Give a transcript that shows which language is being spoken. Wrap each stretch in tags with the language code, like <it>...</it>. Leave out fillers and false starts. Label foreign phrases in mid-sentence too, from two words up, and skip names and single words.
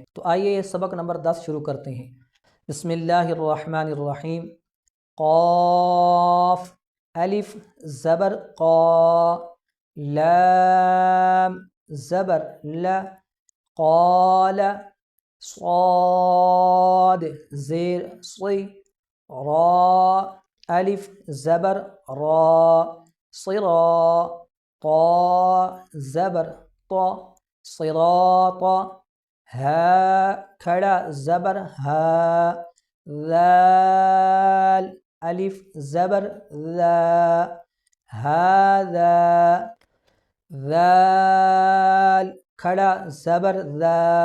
<ur>تو آئیے سبق نمبر 10 شروع کرتے ہیں۔ بسم اللہ الرحمن الرحیم۔ قاف الف زبر قا، لام زبر لا، قال صاد زیر صی، را الف زبر را صرا، طا زبر طا صراط، ہا کھڑا زبر ہا، ذال الف زبر ذا، هذا ذال کھڑا زبر ذا،</ur>